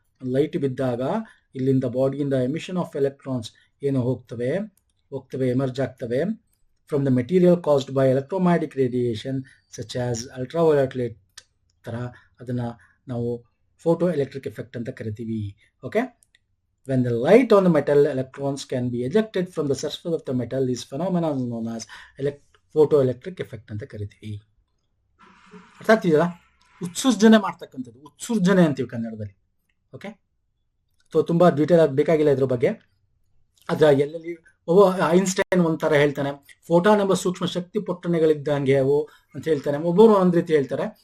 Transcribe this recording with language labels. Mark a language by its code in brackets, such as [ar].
[en] light [kn] ಬಿದ್ದಾಗ ಇಲ್ಲಿಂದ ಬಾಡಿಯಿಂದ [en] emission of electrons [kn] ಏನು ಹೋಗ್ತವೆ, [en] emerge ಆಗ್ತವೆ from the material caused by electromagnetic radiation such as ultraviolet light ತರ, [kn] ಅದನ್ನ ನಾವು [en] photoelectric effect [kn] ಅಂತ ಕರಿತೀವಿ. [en] okay, when the light on the metal, electrons can be ejected from the surface of the metal, this phenomenon known as photoelectric effect [kn] ಅಂತ ಕರಿತೀವಿ. ಅರ್ಥ ಆಗ್ತಿದೆಯಲ್ಲ? ಉತ್ಸರ್ಜನೆ ಮಾಡ್ತಕ್ಕಂಥದ್ದು, ಉತ್ಸರ್ಜನೆ ಅಂತೀವಿ ಕನ್ನಡದಲ್ಲಿ. ಓಕೆ, ಸೊ ತುಂಬಾ ಡೀಟೇಲ್ ಆಗಿ ಬೇಕಾಗಿಲ್ಲ ಇದ್ರ ಬಗ್ಗೆ. ಅದ್ರ ಎಲ್ಲೆಲ್ಲಿ ಐನ್ಸ್ಟೈನ್ ಒಂಥರ ಹೇಳ್ತಾನೆ, ಫೋಟಾನ್ ಎಂಬ ಸೂಕ್ಷ್ಮ ಶಕ್ತಿ ಪೊಟ್ಟಣೆಗಳಿದ್ದಂಗೆ ಅವು ಅಂತ ಹೇಳ್ತಾನೆ. ಒಬ್ಬರು ಒಂದ್ ರೀತಿ ಹೇಳ್ತಾರೆ.